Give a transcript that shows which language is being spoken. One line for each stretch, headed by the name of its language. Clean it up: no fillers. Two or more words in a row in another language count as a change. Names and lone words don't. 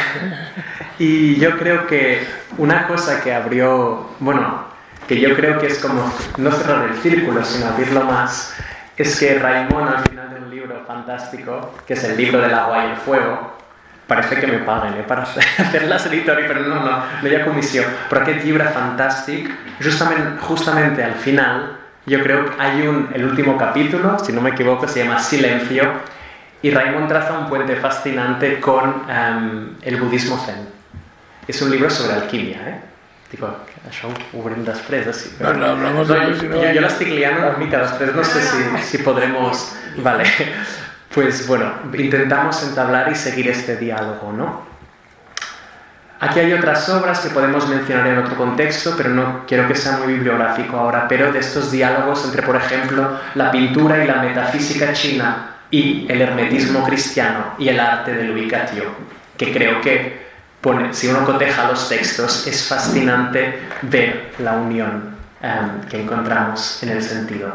Spanish: Y yo creo que una cosa que abrió, que yo creo que es como no cerrar el círculo, sino abrirlo más, es que Raimon, al final de un libro fantástico, que es el libro del agua y el fuego, parece que me paguen para hacer las editorials,
Catalan: però no hi ha comissió. Però aquest llibre fantàstic,
Spanish: justamente al final, yo creo que hay el último capítulo, si no me equivoco, se llama Silencio, y Raimon traza un puente fascinante con el budismo zen. Es un libro sobre alquimia, Digo,
Catalan: això ho veurem després, així.
Spanish: No, hablamos de eso, si no... Yo la
Catalan: estic liant una mica després, no sé
Spanish: si podremos... Vale. Pues bueno, intentamos entablar y seguir este diálogo, ¿no? Aquí hay otras obras que podemos mencionar en otro contexto, pero no quiero que sea muy bibliográfico ahora, pero de estos diálogos entre, por ejemplo, la pintura y la metafísica china y el hermetismo cristiano y el arte del ubicatio, que creo que si uno coteja los textos es fascinante ver la unión que encontramos en el sentido.